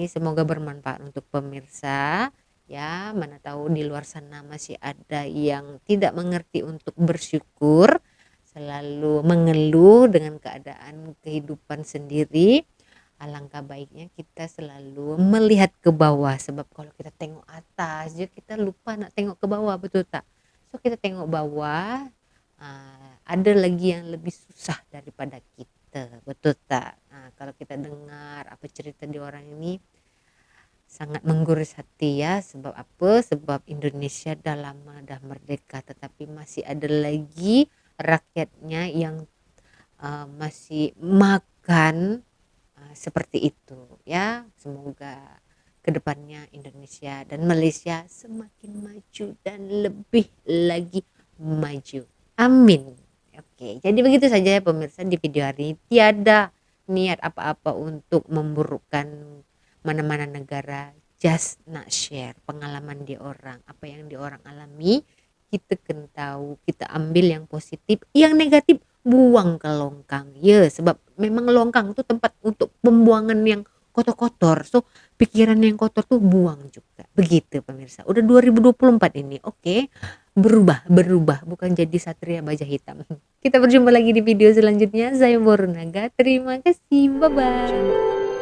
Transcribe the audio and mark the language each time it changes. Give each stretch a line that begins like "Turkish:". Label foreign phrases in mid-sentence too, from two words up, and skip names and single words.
Malay: Semoga bermanfaat untuk pemirsa. Ya, mana tahu di luar sana masih ada yang tidak mengerti untuk bersyukur, selalu mengeluh dengan keadaan kehidupan sendiri. Alangkah baiknya kita selalu melihat ke bawah, sebab kalau kita tengok atas je kita lupa nak tengok ke bawah, betul tak? So kita tengok bawah, ada lagi yang lebih susah daripada kita, betul tak? Kalau kita dengar apa cerita di orang ini sangat menggurus hati ya. Sebab apa? Sebab Indonesia dah lama dah merdeka, tetapi masih ada lagi rakyatnya yang masih makan seperti itu ya.
Indonesian: Semoga kedepannya Indonesia dan Malaysia semakin maju dan lebih lagi maju, amin. Oke, jadi begitu saja ya pemirsa di video hari ini.
Malay: Tiada niat apa-apa untuk memburukkan mana-mana negara, just nak share pengalaman di orang, apa yang di orang alami. Kita kena tahu, kita ambil yang positif, yang negatif buang ke longkang ya. Sebab memang longkang itu tempat untuk pembuangan yang kotor-kotor, so pikiran yang kotor tuh buang juga.
Indonesian: Begitu pemirsa, udah 2024 ini, oke. Berubah bukan jadi satria baja hitam.
Malay: Kita berjumpa lagi di video selanjutnya. Saya Borunaga, terima kasih, bye bye.